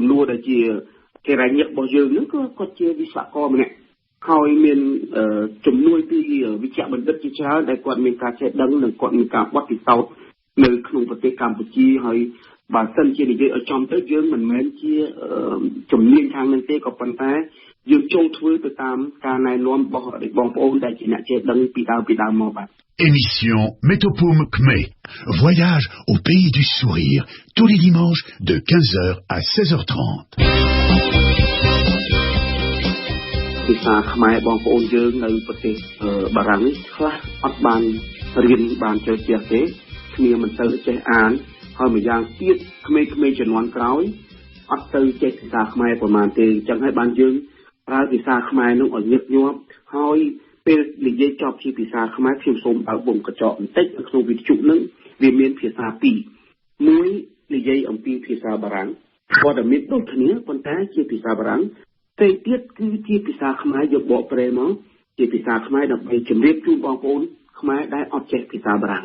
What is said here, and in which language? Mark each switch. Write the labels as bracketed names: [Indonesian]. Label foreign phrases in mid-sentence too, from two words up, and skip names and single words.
[Khmer] នួរដែលជាគេរ៉ាញ់របស់យើងហ្នឹងក៏ជាវិស្វករម្នាក់ហើយមានជំនួយពីវិជ្ជបណ្ឌិតជាច្រើនដែលគាត់មានការចេះដឹងនិងគាត់មានការបទពិសោធន៍នៅក្នុងប្រទេសកម្ពុជាហើយបើសិនជានិយាយឲ្យចំទៅយើងមិនមែនជាជំនាញខាងហ្នឹងទេក៏ប៉ុន្តែយើងចង់ធ្វើទៅតាមការណែនាំរបស់បងប្អូនដែលជាអ្នកចេះដឹងពីដើមមកបាទ [French] Émission Métopôme Khmer. Voyage au pays du sourire tous les dimanches de 15h à 16h30. [Khmer] ភាសាខ្មែរបងប្អូនយើងនៅប្រទេសបារាំងនេះខ្លះអត់បានរៀនបានចេះទេគ្នាមិនទៅចេះអានហើយម្យ៉ាងទៀតក្មេងៗ ជំនាន់ក្រោយអត់ទៅចេះភាសាខ្មែរប្រហែលទេអញ្ចឹងហើយបានយើងប្រើភាសាខ្មែរនោះឲ្យញឹកញាប់ហើយពេលនិយាយចប់ជាភាសាខ្មែរខ្ញុំសូមបើកវងកញ្ចក់បន្តិចនៅក្នុងវិទ្យុនឹងវាមានភាសាពីរមួយនិយាយអំពីភាសាបារាំងព័ត៌មានដូចគ្នាប៉ុន្តែជាភាសាបារាំងតែទៀតគឺជាភាសាខ្មែរយកបកប្រែមកជាភាសាខ្មែរដើម្បីជម្រាបជូនបងប្អូនខ្មែរដែលអត់ចេះភាសាបារាំង